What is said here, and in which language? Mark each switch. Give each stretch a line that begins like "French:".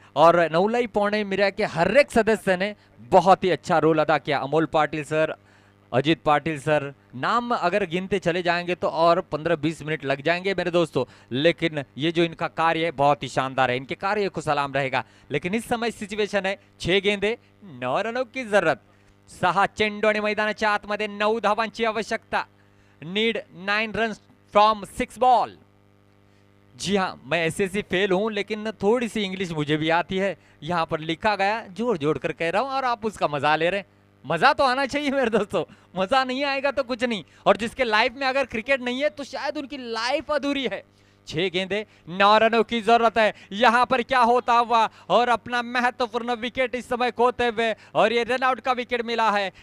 Hindi: और नवलाई पौड़ाई मीडिया के हर एक सदस्य ने बहुत ही अच्छा रोल अदा किया। अमोल पाटिल सर, अजित पाटिल सर, नाम अगर गिनते चले जाएंगे तो और 15-20 मिनट लग जाएंगे मेरे दोस्तों, लेकिन ये जो इनका कार्य है बहुत ही शानदार है, इनके कार्य को सलाम रहेगा। लेकिन इस समय सिच्युएशन है 6 गेंदे 9 रनों की जरूरत,
Marathi: 6 चेंडू आणि मैदानाच्या आतमध्ये 9 धावांची आवश्यकता,
English: Need 9 run from 6 ball.
Hindi: जी हाँ, मैं एसएससी फेल हूं, लेकिन थोड़ी सी इंग्लिश मुझे भी आती है। यहाँ पर लिखा गया, जोड़ जोड़ कर कह रहा हूं और आप उसका मजा ले रहे हैं। मजा तो आना चाहिए मेरे दोस्तों, मजा नहीं आएगा तो कुछ नहीं। और जिसके लाइफ में अगर क्रिकेट नहीं है तो शायद उनकी लाइफ अधूरी है। 6 गेंदे 9 रनों की जरूरत है। यहां पर क्या होता हुआ और अपना महत्वपूर्ण विकेट इस समय खोते हुए, और ये रन आउट का विकेट मिला है।